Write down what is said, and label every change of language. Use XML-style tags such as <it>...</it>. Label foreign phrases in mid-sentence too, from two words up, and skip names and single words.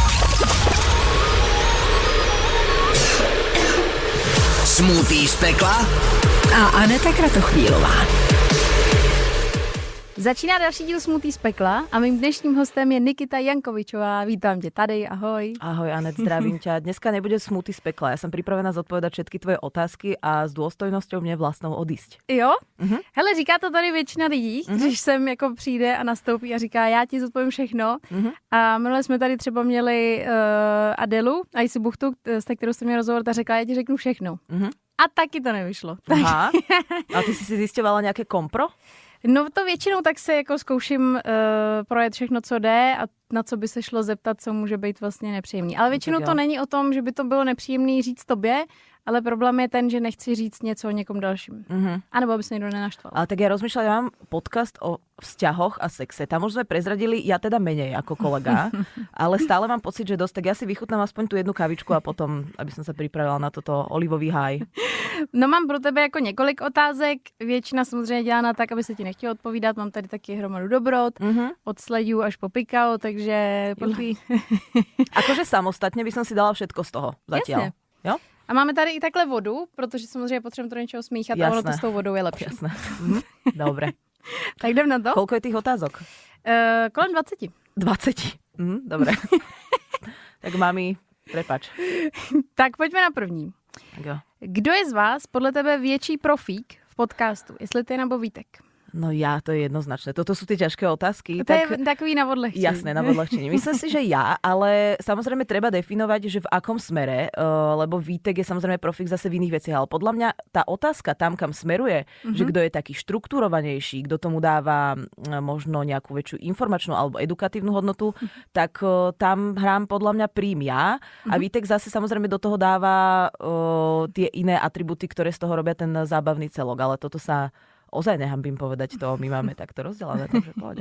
<cs>Smoothie z pekla a Aneta Kratochvílová. Začíná další díl Smoothie z pekla a mým dnešním hostem je Nikita Jankovičová. Vítám tě tady, ahoj.</cs> <sk>Ahoj Anet, zdravím ťa. Dneska nebude smoothie z pekla. Ja som pripravená zodpovedať všetky tvoje otázky a s důstojnosťou mě vlastnou odísť.</sk> <cs>Jo? Hele, říká to tady většina lidí, když sem jako přijde a nastoupí a říká, já ti zodpovím všechno. A minule jsme tady třeba měli Adelu, Aisi Buchtu, s kterou jsem měl rozhovor, ta řekla, já ti řeknu všechno. A taky to nevyšlo. Aha. A ty si zjišťovala nějaké kompro? No to většinou tak se jako zkouším projet všechno, co jde a na co by se šlo zeptat, co může být vlastně nepříjemný. Ale většinou to není o tom, že by to bylo nepříjemný říct tobě, ale problém je ten, že nechci říct něco o někom dalším. A nebo aby se někdo nenaštval.</cs> <sk>Ale tak ja rozmýšľam, ja mám podcast o vzťahoch a sexe. Tam už sme prezradili, ja teda menej ako kolega, ale stále mám pocit, že dosť. Tak ja si vychutnám aspoň tú jednu kavičku a potom, aby som sa pripravila na toto olivový háj.</sk> <cs>No mám pro tebe jako několik otázek. Většina samozřejmě dělána tak, aby se ti nechtělo odpovídat. Mám tady taky hromadu dobrot, od sledů až po pikao, takže...</cs> <sk>Akože samostatne by som si dala všetko z toho zatiaľ.</sk> <cs>Jasně. Jo? A máme tady i takhle vodu, protože samozřejmě potřebujeme to něčeho smíchat a ono to s tou vodou je lepší.</cs> <sk>Jasné. Dobre.</sk> <cs>Tak jdem na to.</cs> <sk>Koľko je tých otázok?</sk> <cs>Kolem 20.</cs> <sk>20. Dobre. Tak mami, prepač.</sk> <cs>Tak pojďme na první. Tak jo. Kdo je z vás podle tebe větší profík v podcastu? Jestli ty nebo Vítek?</cs> <sk>No ja, to je jednoznačné. Toto sú tie ťažké otázky.</sk> <cs>To je takový na odlehčení.</cs> <sk>Jasné, na odlehčení. Myslím si, že ja, ale samozrejme treba definovať, že v akom smere, lebo Vítek je samozrejme profík zase v iných veciach, ale podľa mňa tá otázka tam, kam smeruje, že kto je taký štruktúrovanejší, kto tomu dáva možno nejakú väčšiu informačnú alebo edukatívnu hodnotu, tak tam hrám podľa mňa prím ja a Vítek zase samozrejme do toho dáva tie iné atributy, ktoré z toho robia ten zábavný celok, ale toto sa ozaj nehambím povedať to, my máme takto rozdelené, takže pohode.</sk>